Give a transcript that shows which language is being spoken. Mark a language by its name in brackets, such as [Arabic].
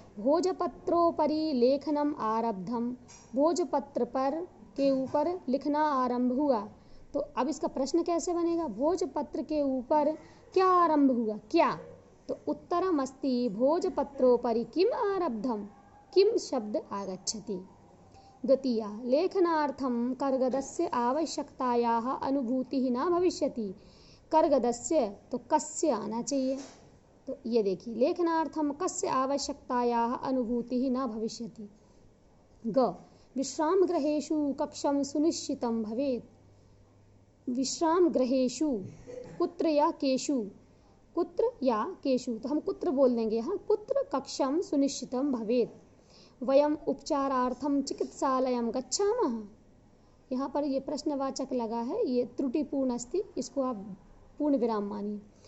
[Sanskrit] भोजपत्रोपरि लेखनम आरब्धम, [Hindi] भोजपत्र पर के ऊपर लिखना आरंभ हुआ। तो अब इसका प्रश्न कैसे बनेगा? भोजपत्र के ऊपर क्या आरंभ हुआ, क्या? [Sanskrit] तो उत्तरम अस्ति भोजपत्रोपरि किम आरब्धम, किम शब्द आगच्छति। द्वितीया लेखनार्थम करगदस्य आवश्यकतायाः अनुभूतिः न भविष्यति। करगदस्य तो कस्य [Hindi] आना चाहिए, तो ये देखिए, [Sanskrit] लेखनार्थम कस्य आवश्यकतायाः अनुभूतिः न भविष्यति। ग विश्राम ग्रहेषु कक्षम सुनिश्चितं भवेत्। विश्राम ग्रहेषु कुत्र या केषु, कुत्र या केषु, [Hindi] तो हम कुत्र बोल देंगे यहाँ, [Sanskrit] कुत्र कक्षम सुनिश्चितं भवेत्। वयम उपचारार्थम चिकित्सालयं गच्छामः। [Hindi] यहाँ पर ये प्रश्नवाचक लगा है, ये त्रुटिपूर्ण अस्ति, इसको आप पूर्ण विराम मानिए।